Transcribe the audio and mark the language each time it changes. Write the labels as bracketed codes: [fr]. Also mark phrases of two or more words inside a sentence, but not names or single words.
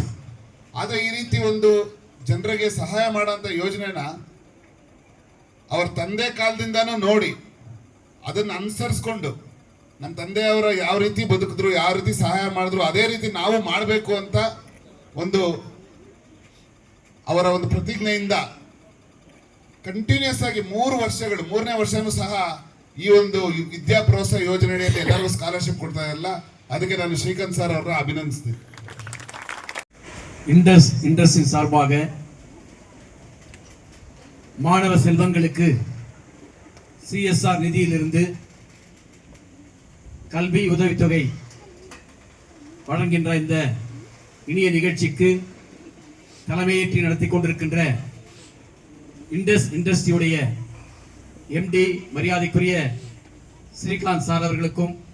[kn] ಆದರೆ ಈ ರೀತಿ ಒಂದು ಜನರಿಗೆ ಸಹಾಯ ಮಾಡೋಂಥ ಯೋಜನೆನ ಅವ್ರ ತಂದೆ ಕಾಲದಿಂದನೂ ನೋಡಿ ಅದನ್ನು ಅನುಸರಿಸ್ಕೊಂಡು ನಮ್ಮ ತಂದೆಯವರ ಯಾವ ರೀತಿ ಬದುಕಿದ್ರು, ಯಾವ ರೀತಿ ಸಹಾಯ ಮಾಡಿದ್ರು, ಅದೇ ರೀತಿ ನಾವು ಮಾಡಬೇಕು ಅಂತ ಒಂದು ಅವರ ಒಂದು ಪ್ರತಿಜ್ಞೆಯಿಂದ ಕಂಟಿನ್ಯೂಸ್ ಆಗಿ 3 ವರ್ಷಗಳು, 3ನೇ ವರ್ಷನೂ ಸಹ ಈ ಒಂದು ವಿದ್ಯಾ ಪ್ರೋತ್ಸಾಹ ಯೋಜನೆಯಲ್ಲಿ ಎಲ್ಲರಿಗೂ ಸ್ಕಾಲರ್ಶಿಪ್ ಕೊಡ್ತಾ ಇರಲ್ಲ. ಅದಕ್ಕೆ ನಾನು ಶ್ರೀಕಾಂತ್ [ta] சார் அவரை அபிநந்தித்தேன். இண்டஸ்ட்ரியின் சார்பாக மாணவ செல்வங்களுக்கு CSR நிதியிலிருந்து கல்வி உதவித்தொகை வழங்குகின்ற இந்த இனிய நிகழ்ச்சிக்கு தலைமையேற்றி நடத்தி கொண்டிருக்கின்ற இண்டஸ்ட்ரியுடைய MD மரியாதைக்குரிய ஸ்ரீகாந்த் சார் அவர்களுக்கும்,